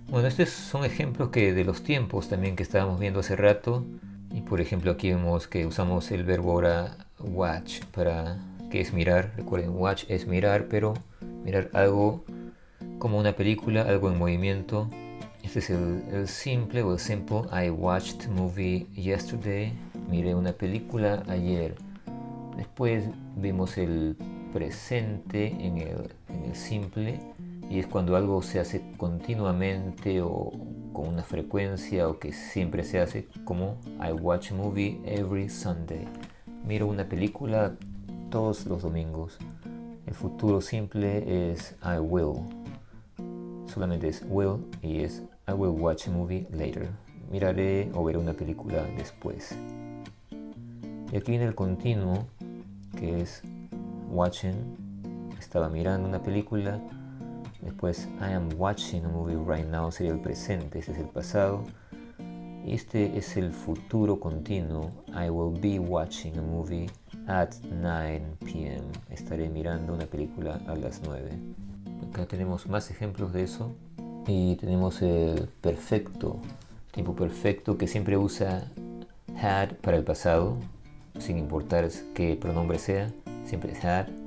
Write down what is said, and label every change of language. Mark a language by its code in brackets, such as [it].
[es] Bueno, estos son ejemplos de los tiempos también que estábamos viendo hace rato. Y por ejemplo aquí vemos que usamos el verbo ahora watch que es mirar. Recuerden, watch es mirar, pero mirar algo como una película, algo en movimiento. Este es el simple o el simple. [en] I watched movie yesterday. [es] Miré una película ayer. Después vimos el presente en el simple, y es cuando algo se hace continuamente o con una frecuencia o que siempre se hace, como [en] I watch a movie every Sunday. [es] Miro una película todos los domingos. El futuro simple es [en] I will. [es] Solamente es [en] will [es] y es [en] I will watch a movie later. [es] Miraré o veré una película después. Y aquí viene el continuo, que es watching. Estaba mirando una película. Después [en] I am watching a movie right now [es] sería el presente. Este es el pasado. Y este es el futuro continuo. [en] I will be watching a movie at 9 p.m. [es] Estaré mirando una película a las 9. Acá tenemos más ejemplos de eso. Y tenemos el perfecto, tiempo perfecto, que siempre usa had para el pasado, sin importar qué pronombre sea, siempre es had.